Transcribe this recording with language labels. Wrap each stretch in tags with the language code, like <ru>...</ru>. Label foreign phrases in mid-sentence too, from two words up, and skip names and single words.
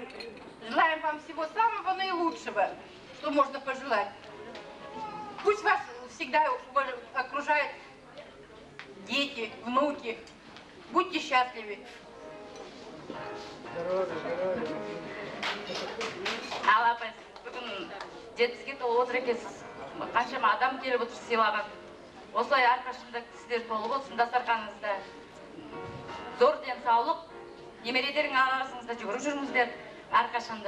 <ru>Желаем вам всего самого наилучшего, что можно пожелать. Пусть вас всегда окружают дети, внуки. Будьте счастливы.</ru> <kk>Ал апай, бүгін жетпіске толып отыр екенсіз. Қаншама адам келіп отыр сыйлаған. Осылай әрқашанда сіздер толып болсын дастарханыңызда. Зор денсаулық, немерелерің арасыңызда жүгіріп жүріңіздер әрқашанда.</kk>